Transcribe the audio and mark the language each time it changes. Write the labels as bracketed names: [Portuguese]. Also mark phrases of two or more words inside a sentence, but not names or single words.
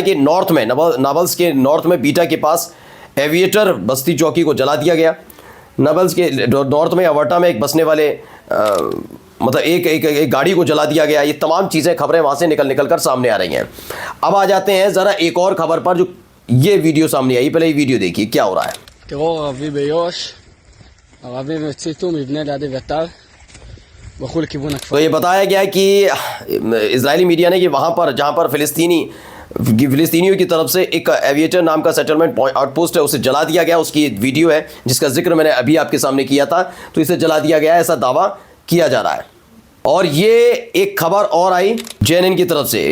[Hindi] बताया कि नॉर्थ में नाबल्स के नॉर्थ में बीटा के पास एविएटर बस्ती चौकी को जला दिया गया। नबल्स के नॉर्थ में अवर्टा में एक बसने वाले मतलब एक गाड़ी को जला दिया गया। ये तमाम चीज़ें खबरें वहाँ से निकल कर सामने आ रही हैं। अब आ जाते हैं ज़रा एक और खबर पर, जो ये वीडियो सामने आई। पहले ये वीडियो देखिए क्या हो रहा है। [Hebrew] טרור ערבי ביו"ש, ערבים הציתו מבנה ליד אביתר, ברחו לכיוון הכפר. [Hindi] तो ये बताया गया कि इजरायली मीडिया ने कि वहाँ पर जहाँ पर फिलिस्तीनियों की तरफ से एक एविएटर नाम का [English] settlement outpost [Hindi] है, उसे जला दिया गया। उसकी वीडियो है जिसका जिक्र मैंने अभी आपके सामने किया था। तो इसे जला दिया गया, ऐसा दावा किया जा रहा है। और ये एक खबर और आई जेनिन की तरफ से।